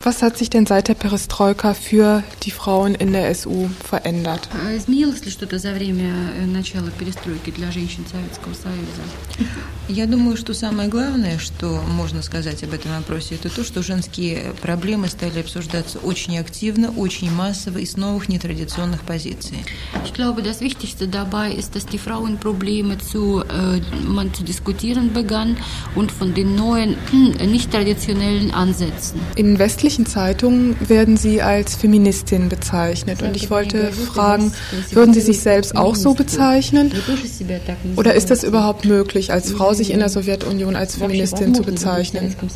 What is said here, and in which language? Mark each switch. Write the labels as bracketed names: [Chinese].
[German] Was hat sich denn seit der Perestroika für die Frauen in der SU verändert? [Russian] Изменилось ли что-то за время начала перестройки для женщин Советского Союза? Я думаю, что самое главное, что можно сказать об этом опросе, это то, что женские проблемы стали обсуждаться очень активно, очень массово и с новых нетрадиционных позиций. [German] Ich glaube, das Wichtigste dabei ist, dass die Frauenprobleme zu diskutieren begann und von den neuen nicht traditionellen Ansätzen. In westlichen Zeitungen werden Sie als Feministin bezeichnet und ich wollte fragen, würden Sie sich selbst auch so bezeichnen oder ist das überhaupt möglich, als Frau sich in der Sowjetunion als Feministin zu bezeichnen?